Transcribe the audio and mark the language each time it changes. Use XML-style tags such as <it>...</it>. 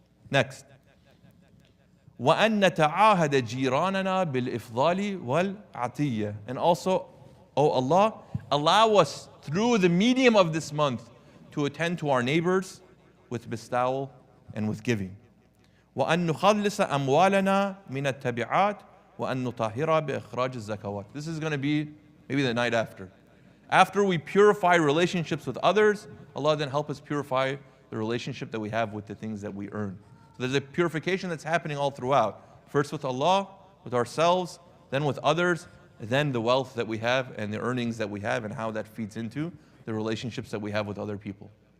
<en>Next.</en> <ar>وَأَن نَتَعَاهَدَ جِيرَانَنَا بِالْإِفْضَالِ وَالْعَطِيَّةِ.</ar> <en>And also, oh Allah, allow us through the medium of this month to attend to our neighbors with bestowal and with giving.</en> <ar>وَأَن نُخَلِّصَ أَمْوَالَنَا مِنَ التَّبِعَاتِ وأن نطهر بإخراج الزكوات.</ar> <en>This is going to be maybe the night after. After we purify relationships with others, Allah then help us purify the relationship that we have with the things that we earn. So there's a purification that's happening all throughout. First with Allah, with ourselves, then with others, then the wealth that we have and the earnings that we have and how that feeds into the relationships that we have with other people.</en>